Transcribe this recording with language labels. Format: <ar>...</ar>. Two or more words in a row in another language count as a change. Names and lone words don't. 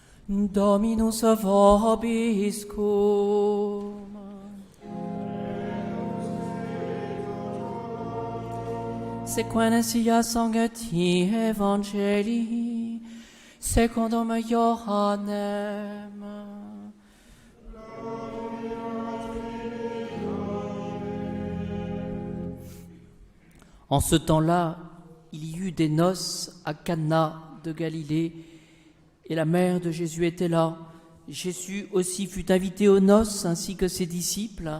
<la>Dominus vobiscum. Sequene sia sancti Evangelii, secundum Ioannem.</la> <fr>En ce temps-là, il y eut des noces à Cana de Galilée, et la mère de Jésus était là. Jésus aussi fut invité aux noces, ainsi que ses disciples.</fr>